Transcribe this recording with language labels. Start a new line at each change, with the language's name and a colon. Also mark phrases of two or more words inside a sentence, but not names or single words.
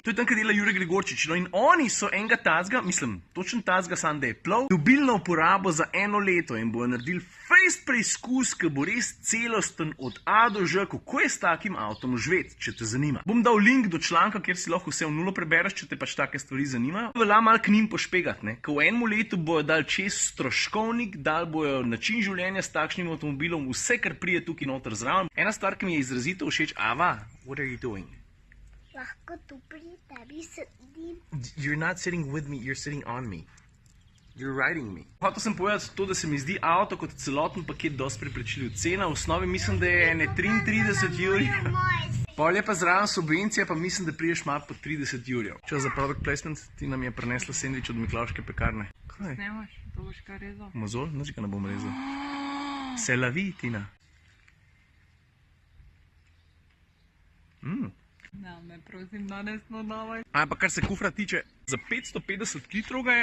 Slovenian: To je tam, kjer dela Jure Gregorčič. No in oni so enega tazga, mislim, točen tazga, sam da je plov, dobili na uporabo za 1 leto in bojo naredili fejst preizkus, ki bo res celosten od A do Ž, kako je s takim avtom živeti, če te zanima. Bom dal link do članka, kjer si lahko vse v nulo prebereš, če te pač take stvari zanimajo. Velja malo k njim pošpegati, ko v enem letu bojo dali čez stroškovnik, dali bojo način življenja s takšnim avtomobilom, vse, kar prije tukaj noter zraven. Ena stvar, ki mi je izrazito všeč, Ava,
English: what are you doing?
Slovenian: Lahko tu pri tebi sedim.
English: You're not sitting with me, you're sitting on me. You're riding me.
Slovenian: Hotel sem povedati to, da se mi zdi avto kot celoten paket dosti preplačljiv. Cena v osnovi mislim, da je ne 33 jurjev. Pol je pa zraven subvencija, pa mislim, da priješ malo po 30 jurjev. Čas za
English: product placement,
Slovenian: ti nam je prinesla sendvič od Miklavške pekarne. Kaj? Snemaš, pa boš kaj rezal. Mozol? Nič ga ne bom rezal. Se lavi, Tina. Ne, me prosim, danes no davaj. Ampak kar se kufra tiče, za 550 litrov ga je.